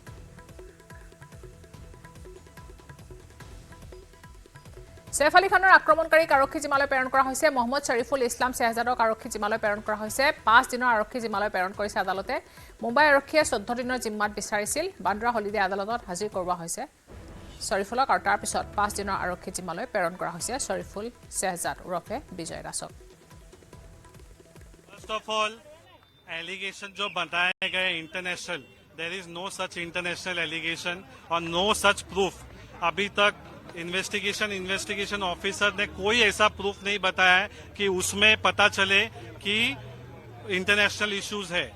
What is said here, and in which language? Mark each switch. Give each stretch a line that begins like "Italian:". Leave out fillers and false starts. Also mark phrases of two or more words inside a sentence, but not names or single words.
Assamese: সৈফ আলী খানৰ আক্ৰমণকাৰীক আৰক্ষী জিম্মালৈ প্ৰেৰণ কৰা হৈছে মহম্মদ শৰীফুল ইছলাম শ্বেহজাদক আৰক্ষী জিম্মালৈ প্ৰেৰণ কৰা হৈছে 5 দিনৰ আৰক্ষী জিম্মালৈ প্ৰেৰণ কৰিছে আদালতে মুম্বাই আৰক্ষীয়ে 14 দিনৰ জিম্মাত বিচাৰিছিল বান্দ্ৰা হলিডে আদালতত হাজিৰ কৰোৱা হৈছে শৰীফুলক আৰু তাৰ পিছত 5 দিনৰ আৰক্ষী জিম্মালৈ প্ৰেৰণ কৰা হৈছে শৰীফুল শ্বেহজাদ ওৰফে বিজয় দাসক
English: first of all allegation
Hindi: जो बताए गए
English: international there is no such international allegation और no such proof.
Hindi: अभी तक
English: investigation officer
Hindi: ने कोई ऐसा प्रूफ नहीं बताया है कि उसमें पता चले कि
English: international issues
Hindi: है।